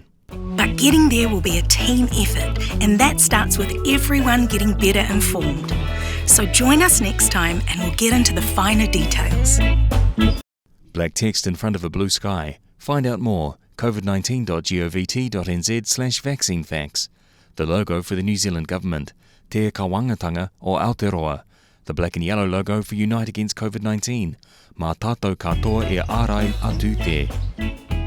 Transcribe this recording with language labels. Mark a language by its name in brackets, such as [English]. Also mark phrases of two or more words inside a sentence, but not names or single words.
[English] But getting there will be a team effort, and that starts with everyone getting better informed. So join us next time and we'll get into the finer details. Black text in front of a blue sky. Find out more, covid19.govt.nz/vaccinefacts. The logo for the New Zealand government, Te Kawangatanga o Aotearoa. The black and yellow logo for Unite Against COVID-19. [Māori] Mā tātou katoa e ārai atu te.